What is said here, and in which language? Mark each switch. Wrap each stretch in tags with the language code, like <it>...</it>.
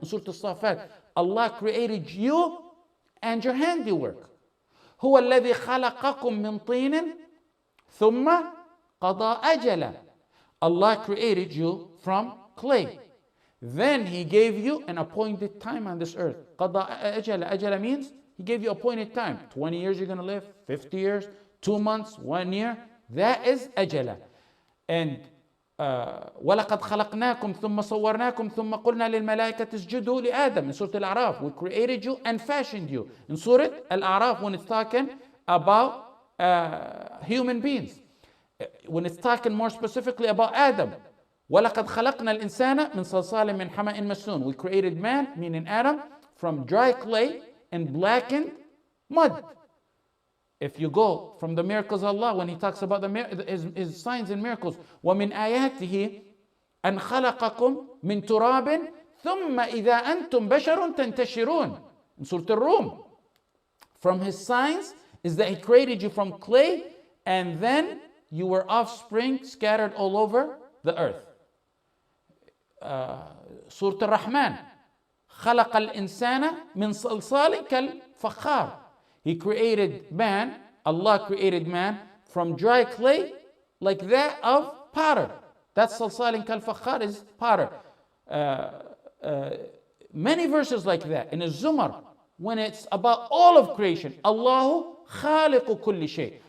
<en>In Surah Al-Safat, Allah created you and your handiwork.</en> <ar>هو الذي خلقكم من طين ثم قضى أجلا.</ar> <en>Allah created you from clay. Then He gave you an appointed time on this earth.</en> <ar>قضى أجلا.</ar> <en>أجلا means He gave you appointed time. 20 years you're going to live, 50 years, 2 months, 1 year. That is أجلا.</en> <ar>And ولقد خلقناكم ثم صورناكم ثم قلنا للملائكة اسجدوا لآدم.</ar> <en>In Surah Al-A'raf, we created you and fashioned you. In Surah Al-A'raf, when it's talking about human beings, when it's talking more specifically about Adam,</en> <ar>ولقد خلقنا الإنسان من صلصال من حمأ مسنون.</ar> <en>We created man, meaning Adam, from dry clay and blackened mud. If you go from the miracles of Allah, when He talks about His signs and miracles,</en> <ar>وَمِنْ آيَاتِهِ أَنْ خَلَقَكُمْ مِنْ تُرَابٍ ثُمَّ إِذَا أَنْتُمْ بَشَرٌ تَنْتَشِرُونَ.</ar> <en>In Surah Al-Rum, from His signs is that He created you from clay and then you were offspring scattered all over the earth.</en> <ar>Surah Al-Rahman, خَلَقَ الْإِنسَانَ مِنْ صَلْصَالٍ كَالْفَخَّارِ.</ar> <en>He created man, Allah created man from dry clay like that of potter. That's</en> <ar>salsalin kal fakhar,</ar> <en>is potter. Many verses like that. In Az-Zumar, when it's about all of creation,</en> <ar>Allahu khaliqu kulli shay.</ar>